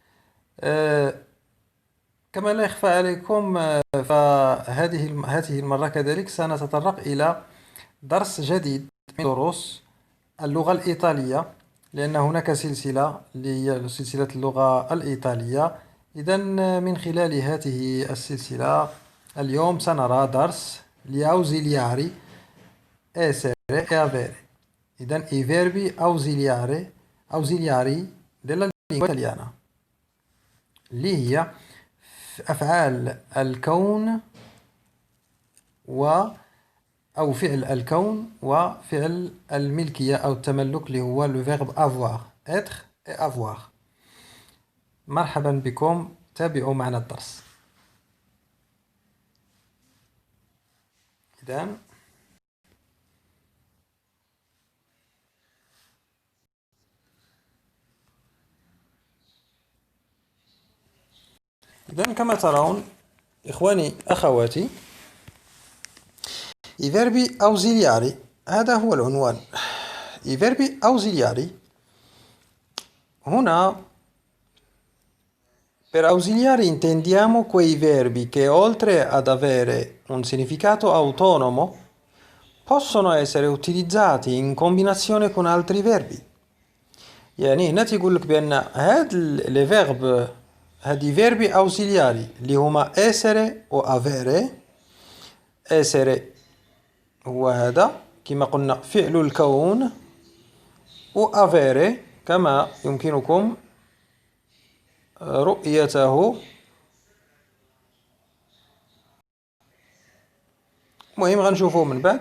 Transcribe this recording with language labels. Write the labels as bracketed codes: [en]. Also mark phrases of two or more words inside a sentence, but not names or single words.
[ar] كما لا يخفى عليكم، فهذه المرة كذلك سنتطرق إلى درس جديد من دروس اللغة الإيطالية، لأن هناك سلسلة سلسلة اللغة الإيطالية. إذا من خلال هذه السلسلة اليوم سنرى درس [it] gli ausiliari essere e avere. [ar] إذا [it] i verbi ausiliari della lingua italiana [ar] اللي هي أفعال الكون أو فعل الكون وفعل الملكية أو التملك اللي هو [fr] le verbe avoir être et avoir. [ar] مرحبا بكم، تابعوا معنا الدرس. إذن كما ترون إخواني أخواتي، [it] i verbi ausiliari [ar] هذا هو العنوان. [it] i verbi ausiliari هنا per ausiliari intendiamo quei verbi che oltre ad avere un significato autonomo possono essere utilizzati in combinazione con altri verbi. [ar] يعني هنا تيقول لك بأن هاد [fr] les verbes, [ar] هادي [it] verbi ausiliari [ar] اللي هما essere و avere. essere هو هذا كما قلنا فعل الكون، و avere كما يمكنكم رؤيته. المهم غنشوفوه من بعد.